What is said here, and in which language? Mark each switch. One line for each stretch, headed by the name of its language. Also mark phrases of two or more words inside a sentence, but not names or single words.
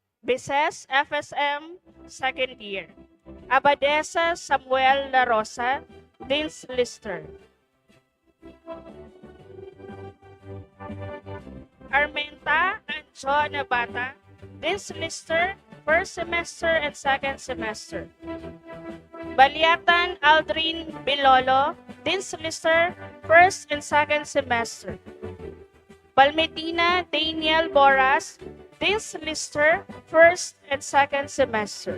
English: Bises, FSM, second year. Abadesa Samuel La Rosa, Dean's Lister. Armenta Anjo Nabata, Dean's Lister, first semester and second semester. Baliatan Aldrin Bilolo, Dean's Lister, first and second semester. Palmetina Daniel Boras, Dean's Lister, first and second semester.